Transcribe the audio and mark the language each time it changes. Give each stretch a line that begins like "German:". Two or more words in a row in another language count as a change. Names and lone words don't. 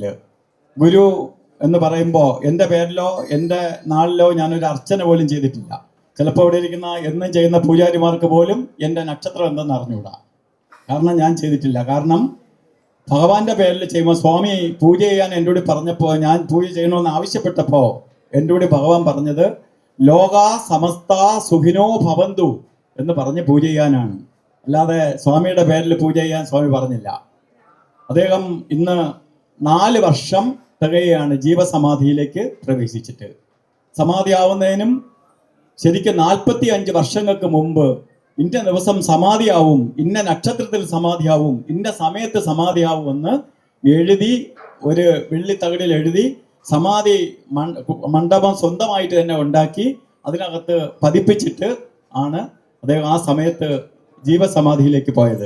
Malayalam: ഗുരു എന്ന് പറയുമ്പോൾ എൻ്റെ പേരിലോ എൻ്റെ നാളിലോ ഞാനൊരു അർച്ചന പോലും ചെയ്തിട്ടില്ല. ചിലപ്പോൾ ഇവിടെ ഇരിക്കുന്ന എന്നും ചെയ്യുന്ന പൂജാരിമാർക്ക് പോലും എൻ്റെ നക്ഷത്രം എന്തെന്ന് അറിഞ്ഞുകൂടാ. കാരണം ഞാൻ ചെയ്തിട്ടില്ല. കാരണം ഭഗവാന്റെ പേരിൽ ചെയ്യുമ്പോൾ സ്വാമി പൂജ ചെയ്യാൻ എൻ്റെ കൂടി പറഞ്ഞപ്പോൾ, ഞാൻ പൂജ ചെയ്യണമെന്ന് ആവശ്യപ്പെട്ടപ്പോൾ എൻ്റെ കൂടി ഭഗവാൻ പറഞ്ഞത്
Sanskrit: ലോകാ സമസ്ത സുഖിനോ ഭവന്തു
Malayalam: എന്ന് പറഞ്ഞ് പൂജ ചെയ്യാനാണ്. അല്ലാതെ സ്വാമിയുടെ പേരിൽ പൂജ ചെയ്യാൻ സ്വാമി പറഞ്ഞില്ല. അദ്ദേഹം ഇന്ന് 4 വർഷം തികയാണ് ജീവസമാധിയിലേക്ക് പ്രവേശിച്ചിട്ട്. സമാധിയാവുന്നതിനും ശരിക്കും 45 വർഷങ്ങൾക്ക് മുമ്പ് ഇന്ന ദിവസം സമാധിയാവും, ഇന്ന നക്ഷത്രത്തിൽ സമാധിയാവും, ഇന്ന സമയത്ത് സമാധിയാവും എന്ന് എഴുതി ഒരു വെള്ളിത്തകടിൽ എഴുതി സമാധി മണ്ഡപം സ്വന്തമായിട്ട് തന്നെ ഉണ്ടാക്കി അതിനകത്ത് പതിപ്പിച്ചിട്ട് ആണ് അദ്ദേഹം ആ സമയത്ത് ജീവസമാധിയിലേക്ക് പോയത്.